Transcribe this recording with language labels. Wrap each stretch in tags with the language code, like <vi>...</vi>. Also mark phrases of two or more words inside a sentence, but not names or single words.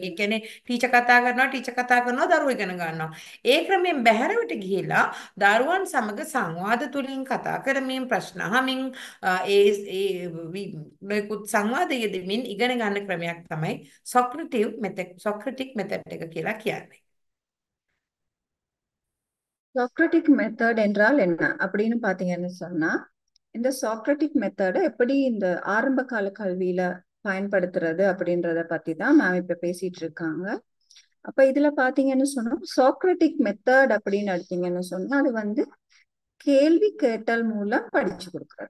<si>ඒ කියන්නේ ටීචර් කතා කරනවා දරුවෝ ඉගෙන ගන්නවා. ඒ ක්‍රමයෙන් බැහැරවට ගිහිලා දරුවන් සමග සංවාද තුලින් කතා කරමින් ප්‍රශ්න අහමින් නොයෙකුත් සංවාද යෙදෙමින් ඉගෙන ගන්න ක්‍රමයක් තමයි</si> <en>Socratic method</en> <si>එක කියලා කියන්නේ.</si> <en>Socratic method</en> <ta>என்றால் என்ன அப்படின்னு பாத்தீங்கன்னு சொன்னா, இந்த</ta> <en>Socratic method</en> <ta>எப்படி இந்த ஆரம்ப கால கல்வியில பயன்படுத்துறது அப்படின்றத பத்தி தான் மேம் இப்ப பேசிட்டு இருக்காங்க. அப்ப இதுல பாத்தீங்கன்னு சொன்னா</ta> <en>Socratic method</en> <ta>அப்படின்னு எடுத்தீங்கன்னு சொன்னா அது வந்து கேள்வி கேட்டல் மூலம் படிச்சு கொடுக்குறது.</ta>